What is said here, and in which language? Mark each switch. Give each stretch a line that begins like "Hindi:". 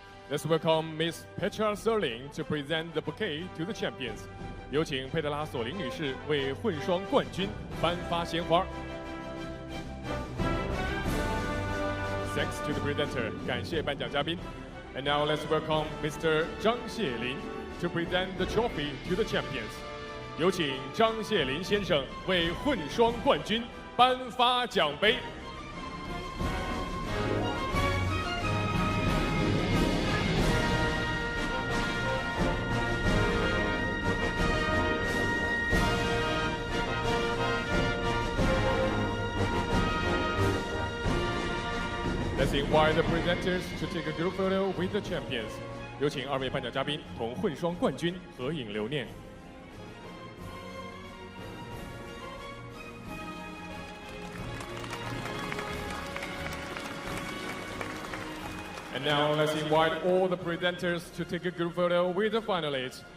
English: Let's welcome Miss Petra Serling to present the bouquet to the champions。
Chinese: 有请佩特拉·索林女士为混双冠军颁发鲜花。
English: Thanks to the presenter，
Chinese: 感谢颁奖嘉宾。
English: And now let's welcome Mr. 张谢林 to present the trophy to the champions。
Chinese: 有请张谢林先生为混双冠军颁发奖杯。
English: Let's invite the presenters to take a group photo with the champions。
Chinese: 有请二位颁奖嘉宾同混双冠军合影留念。
English: And now let's invite all the presenters to take a group photo with the finalists。